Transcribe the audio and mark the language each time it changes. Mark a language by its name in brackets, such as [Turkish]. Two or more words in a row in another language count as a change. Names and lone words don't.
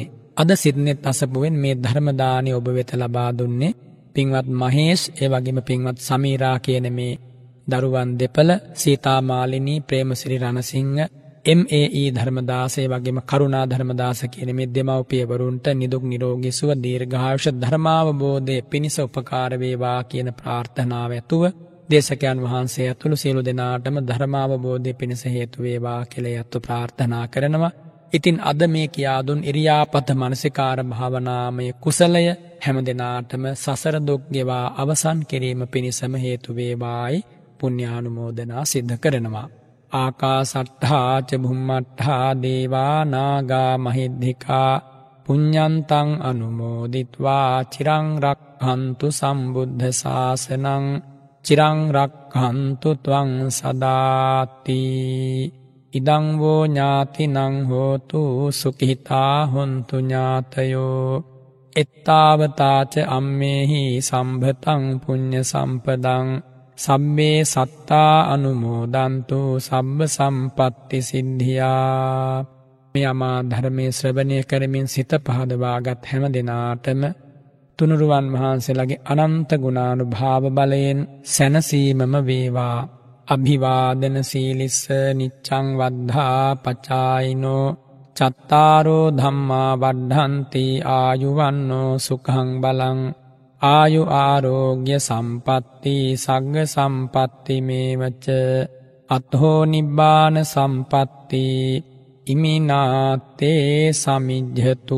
[Sinhala] අද සිද්නෙත් අසපුවෙන් මේ ධර්ම දාණය ඔබ වෙත ලබා දුන්නේ පින්වත් මහේෂ්, ඒ වගේම පින්වත් සමීරා කියන මේ දරුවන් දෙපළ, සීතා මාලිනී, ප්‍රේමසිරි රණසිංහ, MAE ධර්මදාස, ඒ වගේම කරුණා ධර්මදාස කියන මේ දෙමව්පියවරුන්ට නිදුක් නිරෝගී සුව දීර්ඝායුෂ ධර්මාවබෝධයේ පිණිස උපකාර වේවා කියන ප්‍රාර්ථනාව ඇතුව දේශකයන් වහන්සේ ඇතුළු සියලු දෙනාටම ධර්මාවබෝධයේ පිණිස හේතු වේවා කියලා යතු ප්‍රාර්ථනා කරනවා. ඉතින් අද මේ කියා දුන් ඉරියාපත මනසිකාර භාවනාමය කුසලය හැම දිනාටම සසර දුක් ගෙවා අවසන් කිරීම පිණිසම හේතු වේවායි පුණ්‍යානුමෝදනා සිද්ධ කරනවා. [Pali] ආකාසට්ඨා ච භුම්මට්ඨා දේවා නාග මහිද්దికා පුඤ්ඤන්තං අනුමෝදිත්වා චිරං රක්ඛන්තු සම්බුද්ධ ශාසනං චිරං රක්ඛන්තු ත්වං සදාති. ඉදං වෝ ඥාතිනං හෝතු සුඛිතා හොන්තු ඥාතයෝ එත්තාවතා ච අම්මේහි සම්භතං පුඤ්ඤ සම්පදං සබ්බේ සත්තා අනුමෝදන්තු සබ්බ සම්පත්ති සිද්ධියා. [Sinhala] මේ අමා ධර්මයේ ශ්‍රවණය කරමින් සිත පහදවාගත් හැම දිනාටම තුනුරුවන් වහන්සේලාගේ අනන්ත ගුණානුභාව බලයෙන් සැනසීමම වේවා. [Pali] අභිවාදන සීලිස්ස නිච්ඡං වද්ධා පචායිනෝ චත්තාරෝ ධම්මා වඩ්ඩන්ති ආයුවන්නෝ සුඛං බලං ආයු ආරෝග්‍ය සම්පatti සග්ග සම්පatti මේවච අත්හෝ නිබ්බාන සම්පatti ඉමිනාතේ සමිජ්ජතු.